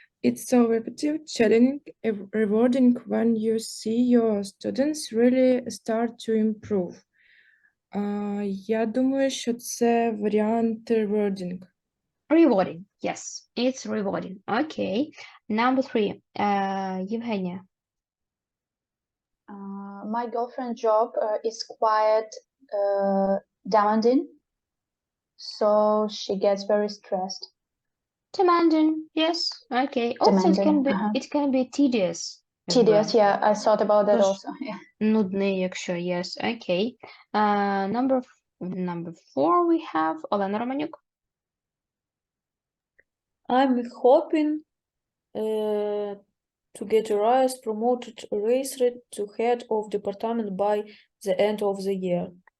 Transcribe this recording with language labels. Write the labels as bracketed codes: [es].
[en] It's so repetitive, challenging, rewarding when you see your students really start to improve. [uk] Я думаю, що це варіант rewarding. [en] Rewarding, yes, it's rewarding. Okay, number 3, Євгенія. My girlfriend's job is quite demanding, so she gets very stressed. Demanding, yes, okay. Also, it can be tedious. as Tedious, well. yeah, I thought about that [uk] Тож, [en] also. Yeah. [uk] Нудний, якщо yes, okay. [en] Number 4 we have Олена Романюк. I'm hoping to get a rise, promoted, raised to head of department by the end of the year.